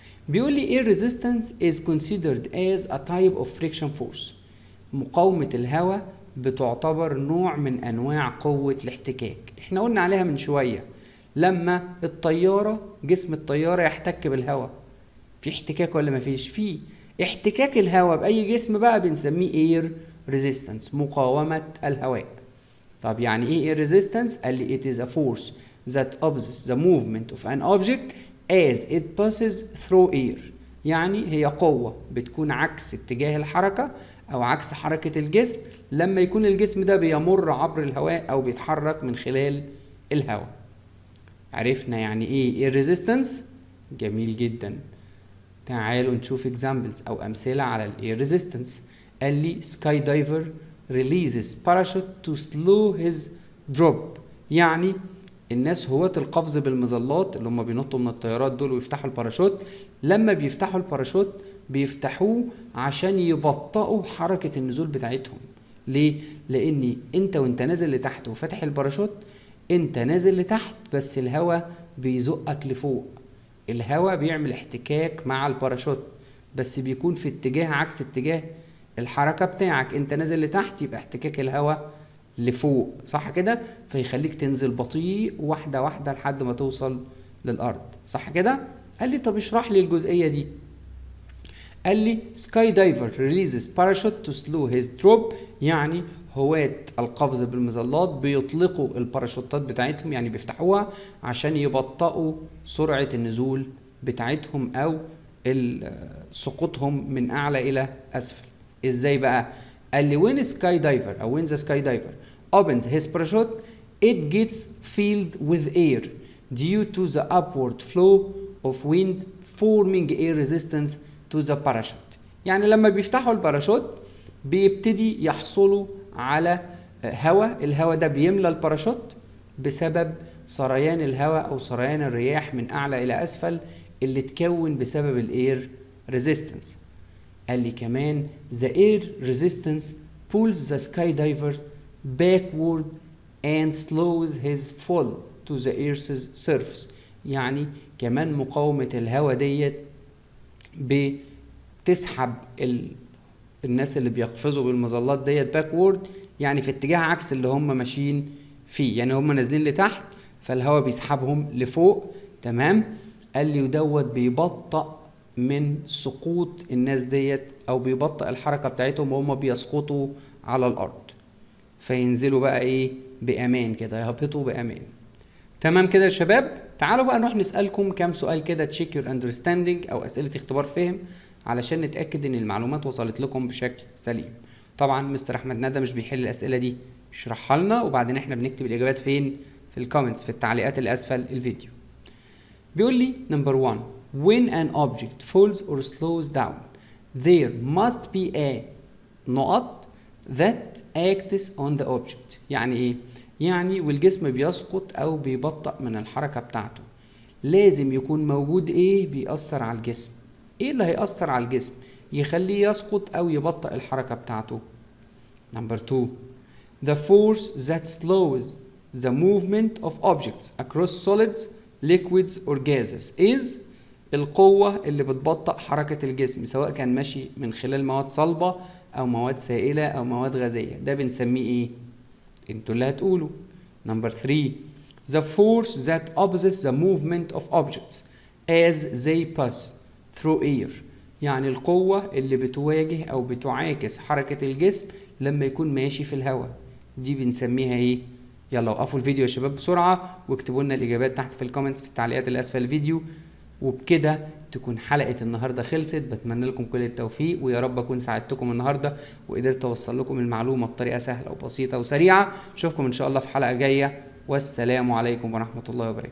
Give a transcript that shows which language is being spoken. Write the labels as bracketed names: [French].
[Arabic] بيقول لي [English] air resistance is considered as a type of friction force. [Arabic] مقاومة الهواء بتعتبر نوع من انواع قوة الاحتكاك. احنا قلنا عليها من شوية، لما الطيارة جسم الطيارة يحتك بالهواء في احتكاك ولا مفيش؟ فيه احتكاك الهواء بأي جسم بقى بنسميه air resistance، مقاومة الهواء. طب يعني ايه [English] air resistance؟ [Arabic] قال لي [English] it is a force that opposes the movement of an object as it passes through air. [Arabic] يعني هي قوة بتكون عكس اتجاه الحركة أو عكس حركة الجسم لما يكون الجسم ده بيمر عبر الهواء أو بيتحرك من خلال الهواء. عرفنا يعني ايه air resistance؟ جميل جدا. تعالوا نشوف examples أو أمثلة على ال air resistance. قال لي [English] sky diver releases parachute to slow his drop. [Arabic] يعني الناس هواة القفز بالمظلات اللي هم بينطوا من الطيارات دول ويفتحوا الباراشوت، لما بيفتحوا الباراشوت بيفتحوه عشان يبطئوا حركة النزول بتاعتهم. ليه؟ لأن انت وانت نازل لتحت وفتح الباراشوت انت نازل لتحت بس الهواء بيزقك لفوق. الهواء بيعمل احتكاك مع الباراشوت بس بيكون في اتجاه عكس اتجاه الحركة بتاعك. انت نازل لتحت يبقى احتكاك الهواء لفوق، صح كده؟ فيخليك تنزل بطيء واحدة واحدة لحد ما توصل للأرض، صح كده؟ قال لي طب اشرح لي الجزئية دي. قال لي [English] sky diver releases parachute to slow his drop. [Arabic] يعني هواة القفز بالمظلات بيطلقوا الباراشوتات بتاعتهم، يعني بيفتحوها عشان يبطئوا سرعة النزول بتاعتهم أو سقوطهم من أعلى إلى أسفل. إزاي بقى؟ قال لي [English] when sky diver [Arabic] أو [English] when the sky diver opens his parachute it gets filled with air due to the upward flow of wind forming air resistance to the parachute. [Arabic] يعني لما بيفتحوا الباراشوت بيبتدي يحصلوا على هواء، الهواء ده بيملى الباراشوت بسبب سريان الهواء او سريان الرياح من اعلى الى اسفل اللي اتكون بسبب الاير ريزيستنس. قال لي كمان [English] the air resistance pulls the skydiver backward and slows his fall to the earth's surface. [Arabic] يعني كمان مقاومة الهواء ديت بتسحب الناس اللي بيقفزوا بالمظلات ديت باكورد، يعني في اتجاه عكس اللي هم ماشيين فيه، يعني هم نازلين لتحت فالهواء بيسحبهم لفوق. تمام؟ قال لي ودوت بيبطئ من سقوط الناس ديت او بيبطئ الحركه بتاعتهم وهم بيسقطوا على الارض، فينزلوا بقى ايه بامان كده، يهبطوا بامان. تمام كده يا شباب؟ تعالوا بقى نروح نسالكم كام سؤال كده [English] check your understanding [Arabic] او اسئله اختبار فهم علشان نتاكد ان المعلومات وصلت لكم بشكل سليم. طبعا مستر احمد ندى مش بيحل الاسئله دي، بيشرحها لنا وبعدين احنا بنكتب الاجابات فين؟ في الكومنتس، في التعليقات اللي اسفل الفيديو. بيقول لي نمبر 1 [English] when an object falls or slows down there must be a نقط that acts on the object. [Arabic] يعني ايه؟ يعني والجسم بيسقط او بيبطأ من الحركة بتاعته لازم يكون موجود ايه بيأثر على الجسم. ايه اللي هيأثر على الجسم يخليه يسقط او يبطئ الحركة بتاعته؟ نمبر 2 [English] the force that slows the movement of objects across solids liquids or gases is. [Arabic] القوة اللي بتبطئ حركة الجسم سواء كان ماشي من خلال مواد صلبة أو مواد سائلة أو مواد غازية، ده بنسميه إيه؟ انتوا اللي هتقولوا. [English] Number 3 the force that opposites the movement of objects as they pass through air. [Arabic] يعني القوة اللي بتواجه أو بتعاكس حركة الجسم لما يكون ماشي في الهواء، دي بنسميها إيه؟ يلا وقفوا الفيديو يا شباب بسرعة واكتبوا لنا الإجابات تحت في الكومنتس في التعليقات اللي أسفل الفيديو. وبكده تكون حلقة النهاردة خلصت. بتمنى لكم كل التوفيق ويا رب أكون ساعدتكم النهاردة وقدرت أوصل لكم المعلومة بطريقة سهلة وبسيطة وسريعة. أشوفكم إن شاء الله في حلقة جاية، والسلام عليكم ورحمة الله وبركاته.